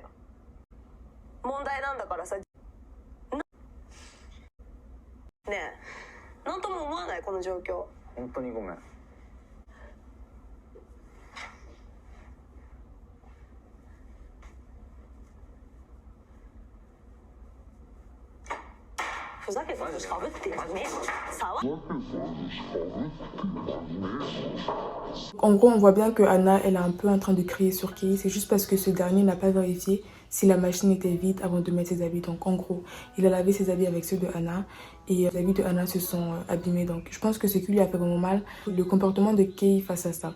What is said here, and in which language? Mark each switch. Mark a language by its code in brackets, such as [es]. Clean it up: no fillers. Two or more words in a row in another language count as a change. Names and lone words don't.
[ja] 問題なんだからさ。ねえ、なんとも思わないこの状況。本当にごめん。ふざけてるしかぶってんじゃねえよ。触。 [fr] En gros, on voit bien que Anna, elle est un peu en train de crier sur Kei. C'est juste parce que ce dernier n'a pas vérifié si la machine était vide avant de mettre ses habits. Donc en gros, il a lavé ses habits avec ceux de Anna et les habits de Anna se sont abîmés. Donc je pense que ce qui lui a fait vraiment mal, le comportement de Kei face à ça.